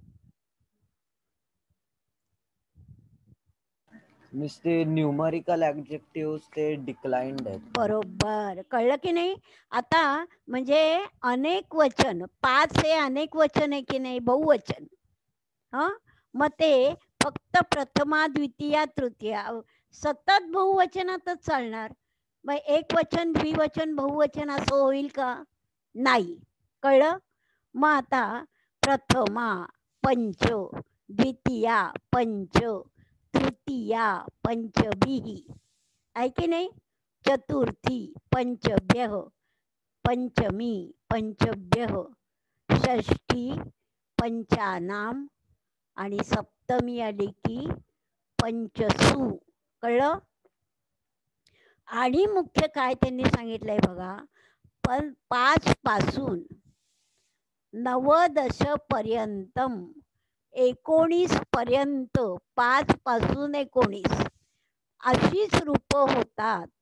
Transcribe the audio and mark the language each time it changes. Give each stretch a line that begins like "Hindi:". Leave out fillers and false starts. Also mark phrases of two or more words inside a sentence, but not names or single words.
Marathi: मिस ते
English: numerical adjective
Marathi: ते डिक्लाइन्ड आहेत. बरोबर, कळलं की नाही? आता म्हणजे अनेक वचन, 5 हे अनेक वचन आहे की नाही, बहुवचन. हा, मग ते फक्त प्रथमा द्वितीया तृतीया सतत बहुवचनातच चालणार. मग एक वचन द्विवचन बहुवचन असं होईल का? नाही. कळलं? मग आता
Sanskrit: प्रथमा पंच, द्वितीया पंच, तृतीया पंचभिः
Marathi: आहे की नाही,
Sanskrit: चतुर्थी पंचभ्यः, पंचमी पंचभ्यः, षष्ठी पंचानाम
Marathi: आणि सप्तमी आली की पंचसु. कळलं? आणि मुख्य काय त्यांनी सांगितलंय बघा, 5 पासून
Sanskrit: नवदश पर्यंतम,
Marathi: 19 पर्यंत, 5 पासून 19 अशीच रूप होतात.